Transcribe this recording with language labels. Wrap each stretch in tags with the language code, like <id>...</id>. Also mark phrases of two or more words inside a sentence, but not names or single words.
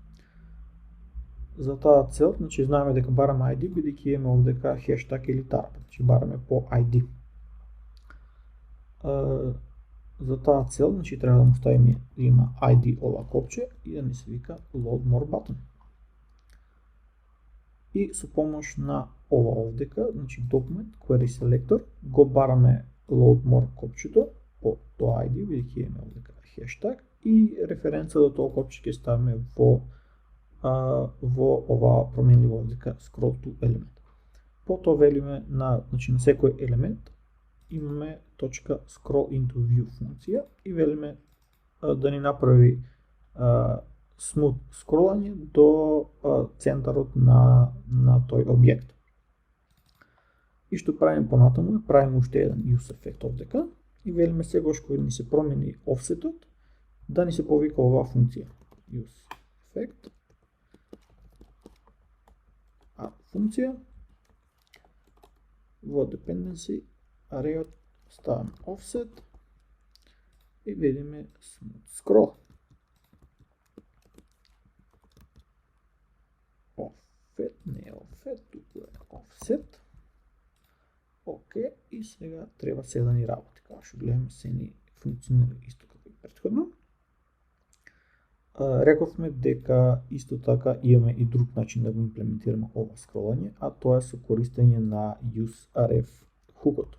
<mk>За таа цел, значи знаеме дека бараме ID бидејќи имаме овдека хештаг или тарп, значи бараме по ID. За таа цел, значи треба да му ставиме да има ID ова копче и да ни се вика</mk> <en>load more button.</en> <mk>И со помош на ова овдека, значи</mk> <en>document query selector,</en> <mk>го бараме</mk> <en>load more</en> <mk>копчето по тоа ID, бидејќи имаме овдека хештаг и референца до тоа копче ќе ставиме во оваа променлива овдека</mk> <en>scroll to element.</en> <mk>Потоа велиме на, значи на секој елемент имаме точка</mk> <en>scroll into view</en> <mk>функција и велиме да ни направи smooth скролање до центарот на тој објект. И што правиме понатаму, правиме уште еден</mk> <en>use effect</en> <mk>овдека и велиме сегаш кој ни се промени offsetот да ни се повика оваа функција.</mk> <en>Use effect</en> <mk>функција во</mk> <en>dependency array</en> <mk>ставаме offset и видиме</mk> <en>smooth scroll.</en> <mk>Offset, не е offset, туку е offset. Окей, и сега треба се да ни работи. Како што гледаме, се ни функционира исто како и претходно. Рековме дека исто така имаме и друг начин да го имплементираме ова скролање, а тоа е со користење на useRef хукот.</mk>